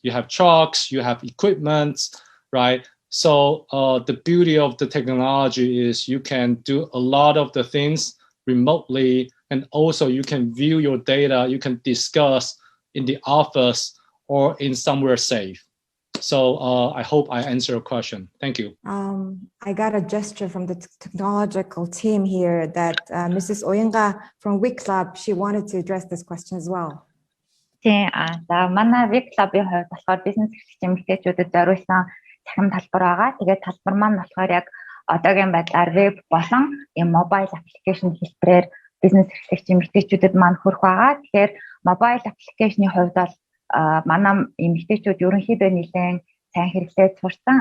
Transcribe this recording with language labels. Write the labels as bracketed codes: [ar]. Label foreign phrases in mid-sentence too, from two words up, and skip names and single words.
[en] You have trucks, you have equipment, right? So the beauty of the technology is you can do a lot of the things remotely, and also you can view your data, you can discuss in the office or in somewhere safe. So I hope I answer your question. Thank you. I got a gesture from the technological team here that Mrs. Oyenga from WIC Club, she wanted to address this question as well. [mn] Тийм за манай WIC Club-ийн хувьд болохоор бизнес эрхлэгч эмэгтэйчүүдэд зориулсан цахим талбар байгаа. Тэгээд талбар маань болохоор яг одоогийн байдлаар веб болон мобайл аппликейшн хэлбэрээр бизнес эрхлэгч эмэгтэйчүүдэд маань хүрэх байгаа. Тэгэхээр мобайл аппликейшны хувьд бол манай эмэгтэйчүүд ерөнхийдөө нэлээд сайн хэрэглээд сурсан.